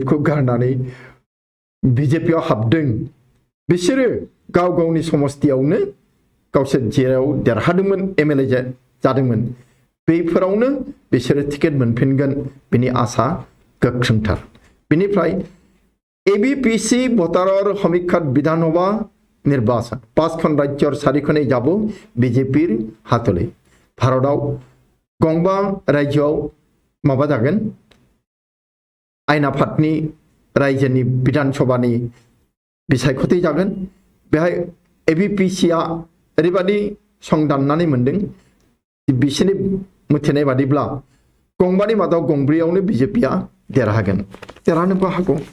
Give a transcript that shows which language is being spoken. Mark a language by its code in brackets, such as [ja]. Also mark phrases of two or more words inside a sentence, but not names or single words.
[brx] खौ गारनानै बीजेपीआव हाबदों बिसोरो गाव गावनि समस्तियावनो गावसोर जेराव देरहादोंमोन एमएलए जादोंमोन बेफोरावनो बिसोरो टिकेट मोनफिनगोन बिनि आशा गोख्रोंथार बिनिफ्राय एबीपीसी [as] भोटाৰৰ সমীক্ষাত বিধানসভা নিৰ্বাচন 5খন ৰাজ্যৰ 4খনেই যাব বিজেপিৰ হাতলৈ [brx] भारतआव गंबा राज्योआव माबा जागोन आयेन आफादनि रायजोनि विधानसभानि बिसायख'थि जागोन बेहाय एबिपिसिआ ओरैबादि संदाननानै मोनदों बिसोरनि मिथिनाय बादिब्ला गंबानि मादाव गंब्रैयावनो बिजेपिआ देरहागोन देरहानोबो हागौ